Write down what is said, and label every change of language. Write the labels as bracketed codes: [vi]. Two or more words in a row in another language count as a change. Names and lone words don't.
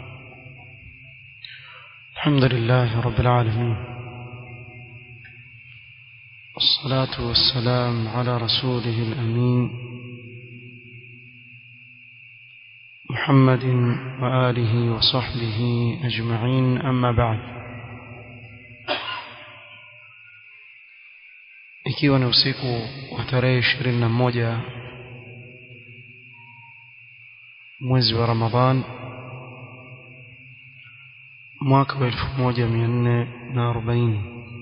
[ar] الحمد لله رب العالمين، والصلاة والسلام على رسوله الأمين محمد وآله وصحبه أجمعين، أما بعد. [sw] Ikiwa ni usiku wa tarehe 21 mwezi wa Ramadhan mwaka wa 1440,